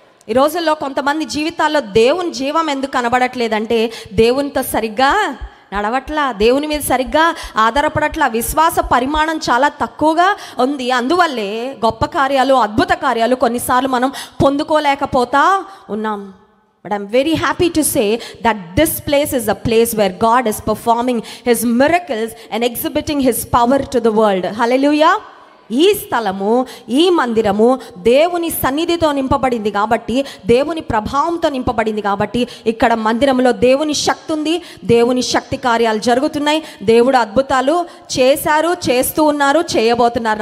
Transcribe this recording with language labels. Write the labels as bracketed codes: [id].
[te] ఈ రోజుల్లో కొంతమంది జీవితాల్లో దేవుని జీవం ఎందుకు కనబడట్లేదంటే దేవునితో సరిగ్గా నడవట్లా, దేవుని మీద సరిగ్గా ఆధారపడట్లా, విశ్వాస పరిమాణం చాలా తక్కువగా ఉంది. అందువల్లే గొప్ప కార్యాలు, అద్భుత కార్యాలు కొన్నిసార్లు మనం పొందుకోలేకపోతా ఉన్నాం. [en] But I'm very happy to say that this place is a place where God is performing His miracles and exhibiting His power to the world. Hallelujah. [te] ఈ స్థలము, ఈ మందిరము దేవుని సన్నిధితో నింపబడింది కాబట్టి, దేవుని ప్రభావంతో నింపబడింది కాబట్టి ఇక్కడ మందిరంలో దేవుని శక్తి ఉంది, దేవుని శక్తి కార్యాలు జరుగుతున్నాయి. దేవుడు అద్భుతాలు చేశారు, చేస్తూ ఉన్నారు, చేయబోతున్నారు.